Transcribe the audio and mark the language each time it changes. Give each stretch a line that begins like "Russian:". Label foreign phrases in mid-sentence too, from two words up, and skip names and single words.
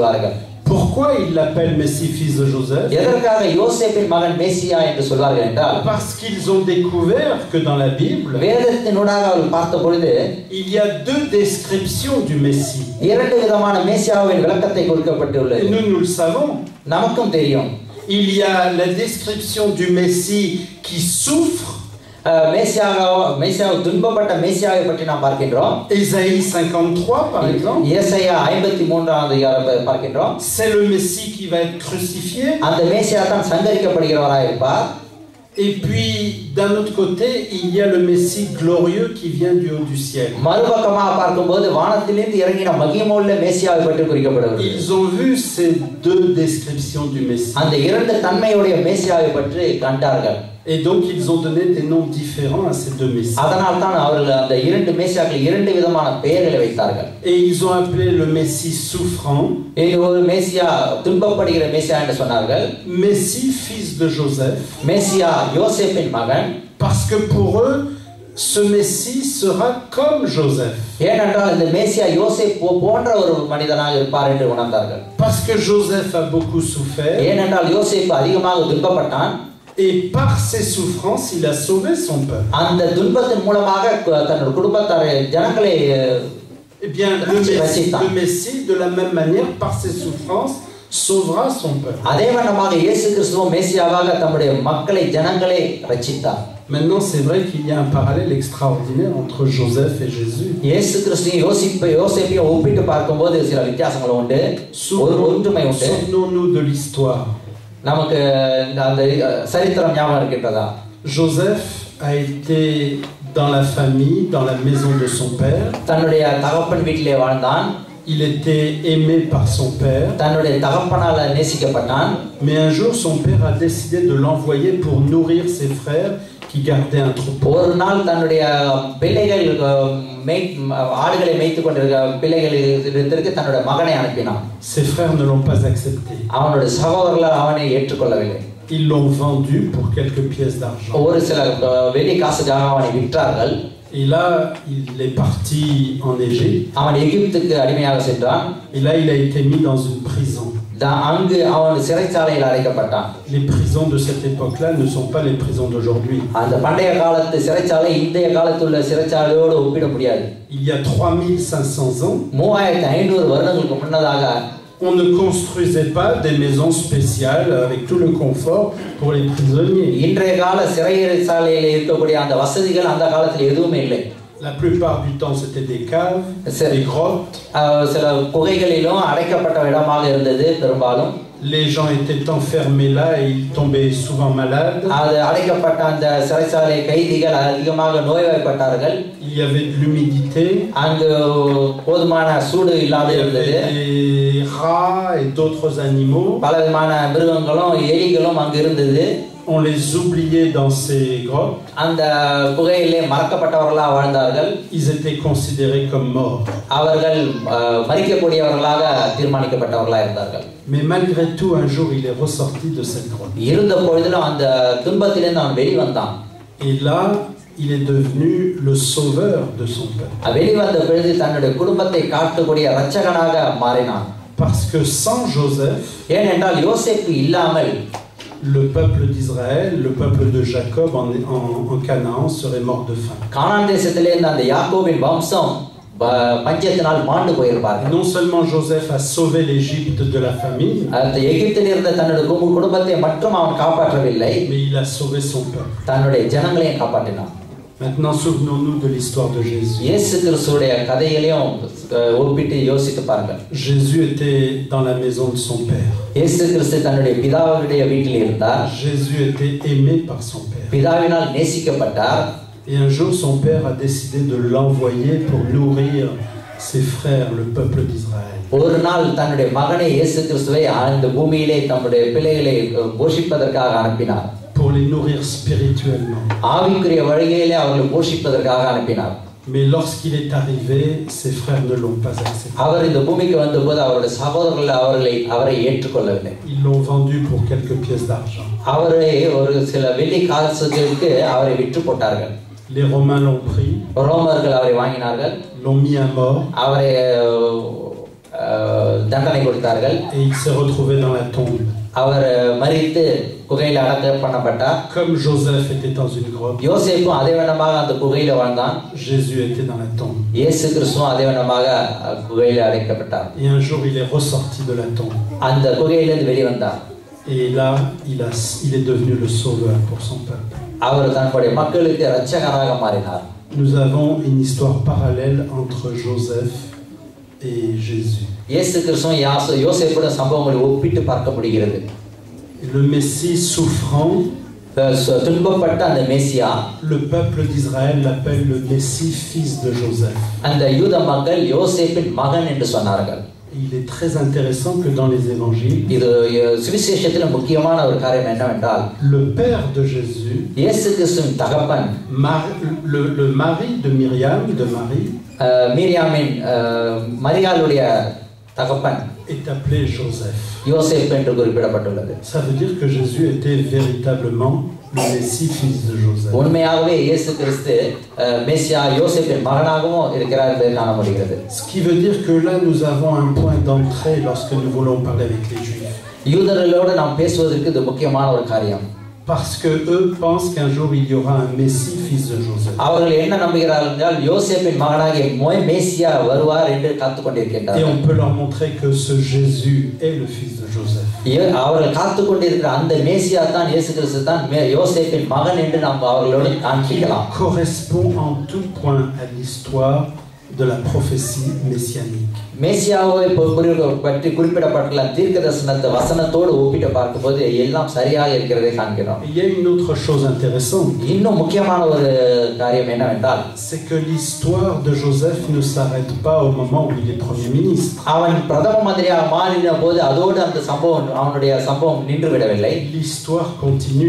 French: Pourquoi Pourquoi il l'appelle Messie, fils de Joseph?
Tamil: எதற்காக யோசேப்பின் மகன் மேசியா என்று சொல்வார்கள் என்றால்,
French: Parce qu'ils ont découvert que dans la Bible,
Tamil: வேதத்தினூடாக அவர்கள் பார்த்த பொழுது
French: il y a deux descriptions du Messie.
Tamil: இரண்டு விதமான மேசியாவின் விளக்கத்தை கொடுக்கப்பட்டுள்ளது.
French: Et nous le savons.
Tamil: நமக்கும் தெரியும்.
French: Il y a la description du Messie qui souffre.
Tamil: மேசியாவை துன்பப்பட்ட மேசியாவை பற்றி நாம் பார்க்கின்றோம்.
French: Ésaïe 53 par exemple.
Tamil: ஏசாயா 53ஆம் அதிகாரம் பார்க்கின்றோம்.
French: C'est le Messie qui va être crucifié.
Tamil: அந்த மேசியா தான் சங்கரிக்கப்படுகிறவராய் இருப்பார்.
French: Et puis d'un autre côté, il y a le Messie glorieux qui vient du haut du ciel.
Tamil: மறுபக்கமாக பார்க்கும்போது வானத்திலிருந்து இறங்கின மகிமையுள்ள மேசியாவை பற்றி குறிக்கப்படுகிறது.
French: Ils ont vu ces deux descriptions du Messie.
Tamil: அந்த இரண்டு தன்மையுடைய மேசியாவை பற்றி கண்டார்கள்.
French: Et donc ils ont donné des noms différents à ces deux messies.
Tamil: அதனால் தான் அவர்கள் அந்த இரண்டு மேசியாக்கள் இரண்டு விதமான பெயர்களை வைத்தார்கள்.
French: Et ils ont appelé le Messie souffrant.
Tamil: இது ஒரு மேசியா துன்பப்படுகிற மேசியா என்று சொன்னார்கள்.
French: Messie fils de Joseph.
Tamil: மேசியா யோசேப்பின் மகன்.
French: Parce que pour eux ce Messie sera comme Joseph.
Tamil: ஏனென்றால் இந்த மேசியா யோசேப் போன்ற ஒரு மனிதனாக இருப்பார் என்று உணர்ந்தார்கள்.
French: Parce que Joseph a beaucoup souffert.
Tamil: ஏனென்றால் யோசேப் அதிகமாக துன்பப்பட்டான்.
French: Et par ses souffrances, il a sauvé son peuple.
Tamil: அந்த துன்பத்தின் மூலமாக தன்னுடைய குடும்பத்தாரை ஜனங்களை
French: Eh bien, le Messie, de la même manière, par ses souffrances, sauvera son peuple.
Tamil: அதே வண்ணமாக இயேசு கிறிஸ்துவும் மேசியாவாக தம்முடைய மக்களை ஜனங்களை ரட்சித்தார்.
French: Maintenant, c'est vrai qu'il y a un parallèle extraordinaire entre Joseph et Jésus.
Tamil: இயேசு கிறிஸ்துவையும் யோசேப்பையும் ஒப்பிட்டு பார்க்கும்போது சில வித்தியாசங்கள் உண்டு, ஒரு ஒற்றுமை உண்டு.
French: Souvenons-nous de l'histoire.
Tamil: நமக்கு அந்த சரித்திரம் ஞாபகம் இருக்கின்றதா?
French: Joseph a été dans la famille, dans la maison de son père.
Tamil: தன்னுடைய தகப்பன் வீட்டிலே வாழ்ந்தான்.
French: Il était aimé par son père.
Tamil: தன்னுடைய தகப்பனால நேசிக்கப்பட்டான்.
French: Mais un jour, son père a décidé de l'envoyer pour nourrir ses frères qui gardaient un troupeau.
Tamil: ஒரு நாள் தன்னுடைய பிள்ளைகள் ஆடுகளை மேய்த்துக் கொண்டிருக்கிற பிள்ளைகளிடத்திற்கு தன்னுடைய மகனை அனுப்பினான்.
French: Ses frères ne l'ont pas accepté.
Tamil: அவனுடைய சகோதரர்கள் அவனை ஏற்றுக்கொள்ளவில்லை.
French: Ils l'ont vendu pour quelques pièces d'argent.
Tamil: ஒரு சில வெள்ளி காசுக்காக அவனை விற்றார்கள்.
French: Et là, il est parti en Égypte.
Tamil: அவன் எகிப்துக்கு அடிமையாக சென்றான்.
French: Et là, il a été mis dans une prison.
Tamil: அங்கு அவன் சிறைச்சாலையில் அடைக்கப்பட்டான்.
French: Les prisons de cette époque-là ne sont pas les prisons d'aujourd'hui.
Tamil: அந்த பண்டைய காலத்து சிறைச்சாலை இன்றைய காலத்துள்ள சிறைச்சாலையோடு ஒப்பிட முடியாது.
French: Il y a 3500 ans,
Tamil: 3500 வருடங்களுக்கு முன்னதாக
French: on ne construisait pas des maisons spéciales avec tout le confort pour les prisonniers.
Tamil: இன்றைய கால சிறைச்சாலையில் இருக்கக்கூடிய அந்த வசதிகள் அந்த காலத்தில் எதுவுமே இல்லை.
French: La plupart du temps, c'était des caves, des grottes.
Tamil: சில குகைகளிலும் அடைக்கப்பட்ட இடமாக இருந்தது பெரும்பாலும்.
French: Les gens étaient enfermés là et ils tombaient souvent malades.
Tamil: அது அடைக்கப்பட்ட அந்த சிறைச்சாலை கைதிகள் அதிகமாக நோய்வாய்ப்பட்டார்கள்.
French: Il y avait de l'humidité.
Tamil: அங்கு போதுமான சூடு இல்லாத இருந்தது.
French: Des rats et d'autres animaux.
Tamil: பலவிதமான மிருகங்களும் எலிகளும் அங்கு இருந்தது.
French: On les oubliait dans ces grottes.
Tamil: அந்த குகையிலே மறக்கப்பட்டவர்களாக வாழ்ந்தார்கள்.
French: Ils étaient considérés comme morts.
Tamil: அவர்கள் மரிக்கக்கூடியவர்களாக தீர்மானிக்கப்பட்டவர்களாக இருந்தார்கள்.
French: Mais malgré tout, un jour, il est ressorti de cette grotte.
Tamil: இருந்த பொழுதிலும் அந்த துன்பத்திலிருந்து அவன் வெளிவந்தான்.
French: Et là, il est devenu le sauveur de son peuple.
Tamil: வெளிவந்த பொழுது தன்னுடைய குடும்பத்தை காக்கக்கூடிய இரட்சகனாக மாறினான்.
French: Parce que sans Joseph,
Tamil: ஏனென்றால் யோசேப்பு இல்லாமல்
French: le peuple d'Israël, le peuple de Jacob en Canaan serait mort de faim.
Tamil: கானான் தேசத்திலே இருந்த அந்த யாக்கோபின் வம்சம் பஞ்சத்தினால் மாண்டு போயிருப்பார்கள்.
French: Non seulement Joseph a sauvé l'Égypte de la famine,
Tamil: அந்த எகிப்தில் இருந்த தன்னுடைய குடும்பத்தை மட்டும் அவன் காப்பாற்றவில்லை,
French: mais il a sauvé son peuple.
Tamil: தன்னுடைய ஜனங்களையும் காப்பாற்றினான்.
French: Maintenant, souvenons-nous de l'histoire de Jésus.
Tamil: இயேசு கிறிஸ்துவுடைய கதைகளையும் ஒப்பிட்டு யோசித்து பாருங்கள்.
French: Jésus était dans la maison de son père.
Tamil: இயேசு கிறிஸ்து தன்னுடைய பிதாவுடைய வீட்டில் இருந்தார்.
French: Jésus était aimé par son père.
Tamil: பிதாவினால் நேசிக்கப்பட்டார்.
French: Et un jour, son père a décidé de l'envoyer pour nourrir ses frères, le peuple d'Israël.
Tamil: ஒரு நாள் தன்னுடைய மகனை இயேசு கிறிஸ்துவை இந்த பூமியிலே தம்முடைய பிள்ளைகளை போஷிப்பதற்காக அனுப்பினார்.
French: Pour les nourrir spirituellement.
Tamil: ஆவிக்குரிய வழியிலே அவர்களை போஷிப்பதற்காக அனுப்பினார்.
French: Mais lorsqu'il est arrivé, ses frères ne l'ont pas accepté.
Tamil: அவர் இந்த பூமிக்கு வந்தபோது அவருடைய சகோதரர்கள் அவரை ஏற்றுக்கொள்ளவில்லை.
French: Ils l'ont vendu pour quelques pièces d'argent.
Tamil: அவரை ஒரு சில வெள்ளி காசுகளுக்கு அவரை விற்று போட்டார்கள்.
French: Les Romains l'ont pris.
Tamil: ரோமர்கள் அவரை வாங்கினார்கள்.
French: L'ont mis à mort.
Tamil: அவரை தண்டனை கொடுத்தார்கள்.
French: Et il s'est retrouvé dans la tombe.
Tamil: அவர் மரித்து குகையில் அடக்கம் பண்ணப்பட்டார்.
French: Comme Joseph était dans une grotte,
Tamil: யோசேப்பும் அதே வண்ணமாக அந்த குகையில் வாழ்ந்தான்.
French: Jésus était dans la tombe.
Tamil: இயேசு கிறிஸ்துவும் அதே வண்ணமாக குகையில் அடைக்கப்பட்டார்.
French: Et un jour, il est ressorti de la tombe.
Tamil: அந்த குகையிலிருந்து வெளிவந்தார்.
French: Et là, il est devenu le sauveur pour son peuple.
Tamil: அவர் தன்னுடைய மக்களுக்கு இரட்சகராக மாறினார்.
French: Nous avons une histoire parallèle entre Joseph et Jésus.
Tamil: இயேசு கிறிஸ்துவும் யோசேப்புடைய சம்பவங்களை ஒப்பிட்டு பார்க்க முடிகிறது.
French: Le Messie souffrant,
Tamil: துன்பப்பட்ட அந்த மேசியா,
French: le peuple d'Israël l'appelle le Messie fils de Joseph.
Tamil: அந்த யூத மக்கள் யோசேப்பின் மகன் என்று சொன்னார்கள்.
French: Il est très intéressant que dans les évangiles,
Tamil: இது சுவிசேஷத்தில் முக்கியமான ஒரு காரியம் என்னவென்றால்,
French: le père de Jésus,
Tamil: இயேசு கிறிஸ்துவின் தகப்பன்,
French: le mari de Myriam, de Marie,
Tamil: மிரியாமின் மரியாளுடைய தகப்பன்
French: est appelé Joseph.
Tamil: யோசேப் என்று குறிப்பிடப்பட்டுள்ளது.
French: Ça veut dire que Jésus était véritablement le Messie fils de Joseph.
Tamil: உண்மையாகவே இயேசு கிறிஸ்து மேசியா யோசேப்பின் மகனாகவும் இருக்கிறார் என்பதை காண முடிகிறது.
French: Ce qui veut dire que là nous avons un point d'entrée lorsque nous voulons parler avec les Juifs.
Tamil: யூதர்களோடு நாம் பேசுவதற்கு இது முக்கியமான ஒரு காரியம்.
French: Parce que eux pensent qu'un jour il y aura un Messie fils de Joseph.
Tamil: அவர்கள் என்ன நம்புகிறார்கள் என்றால் யோசேப்பின் மகனாகிய மேசியா வருவார் என்று காத்துக் கொண்டிருக்கின்றார்கள்.
French: Et on peut leur montrer que ce Jésus est le fils de Joseph.
Tamil: அவர்கள் காத்துக் கொண்டிருக்கிற அந்த மேசியா தான் இயேசு கிறிஸ்து தான் யோசேப்பின் மகன் என்று நாம் அவர்களோடு காண்பிக்கலாம்.
French: Correspond en tout point à l'histoire de la prophétie messianique.
Tamil: மேசியாவை பற்றி குறிப்பிடப்பட்டுள்ள தீர்க்கதரிசன வசனத்தோடு ஒப்பிட்டு பார்க்கும்போது எல்லாம் சரியாக இருக்கிறதை காண்கிறோம்.
French: Il y a une autre chose intéressante.
Tamil: இன்னும் முக்கியமான ஒரு காரியம் என்னவென்றால்,
French: c'est que l'histoire de Joseph ne s'arrête pas au moment où il est premier ministre.
Tamil: அவன் பிரதம மந்திரியாக மாறின போது அதோடு அந்த அவனுடைய சம்பவம் நின்று விடவில்லை.
French: L'histoire continue.